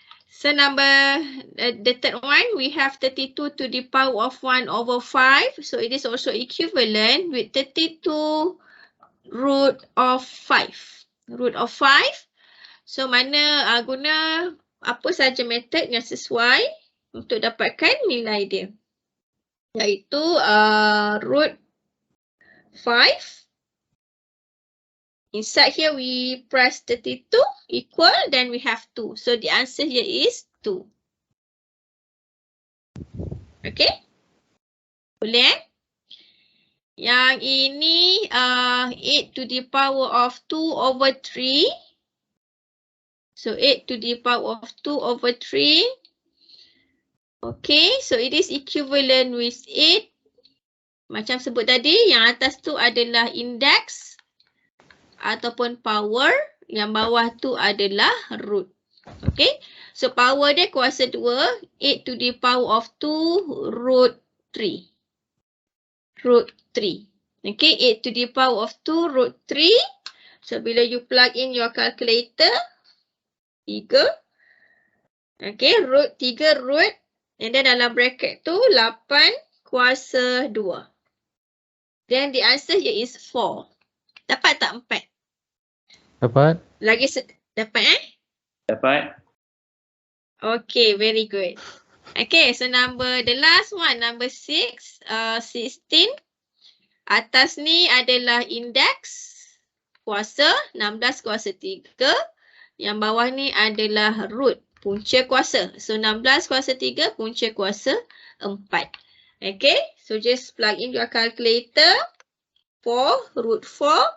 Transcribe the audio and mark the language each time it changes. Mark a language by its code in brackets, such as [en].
[en] So the third one, we have 32 to the power of 1/5. So it is also equivalent with 32 root of 5. Root of 5. [ms] So mana guna apa saja metod yang sesuai untuk dapatkan nilai dia. Iaitu root 5. [en] Inside here we press 32 equal, then we have 2. So the answer here is 2. Okay? [ms] Boleh? Yang ini [en] 8 to the power of 2 over 3. So 8 to the power of 2 over 3. Okay, so it is equivalent with 8. [ms] Macam sebut tadi, yang atas tu adalah index ataupun power, yang bawah tu adalah root. [en] Okay, so power [ms] dia kuasa [en] 2, 8 to the power of 2 root 3. Root 3. Okay, 8 to the power of 2 root 3. So [ms] bila [en] you plug in your calculator, 3. Okay, root 3 root. And then [ms] dalam bracket tu 8 kuasa 2. [en] Then the answer here is 4. [ms] Dapat tak [en] 4? [ms] Dapat. Lagi dapat Dapat. [en] Okay, very good. Okay, so the last one, number 6, 16. [ms] Atas ni adalah index kuasa, 16 kuasa 3. Yang bawah ni adalah root, punca kuasa. So 16 kuasa 3, punca kuasa 4. [en] Okay, so just plug in your calculator. 4, root 4.